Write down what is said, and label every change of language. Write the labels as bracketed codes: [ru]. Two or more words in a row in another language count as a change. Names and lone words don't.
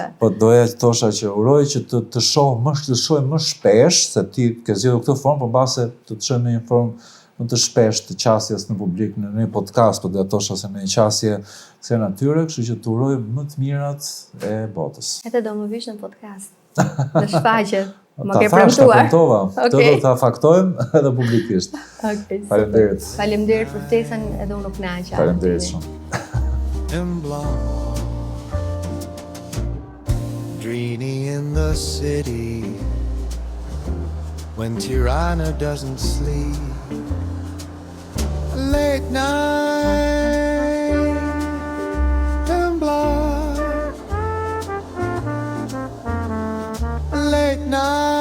[sq] Po doja të thosha që uroj që të shoh më shpesh, se ti ke zgjedhur këtë formë, por mbase të shoh në një formë më të shpesh të qasjes në publik, në një podcast, po doja të thosha se në një qasje se natyre, kështu që të uroj më të mirat e botës. Edhe do më vish në podcast. Në shfaqje. Më Ta ke thash, ta premtuar. premtova. Këtë Okej. do ta faktojmë edhe publikisht. Okej. Faleminderit. Faleminderit për ftesën, edhe unë u kënaqa. Faleminderit shumë. [en] and blonde, dreamy in the city when Tirana doesn't sleep. Late night and blonde, late night.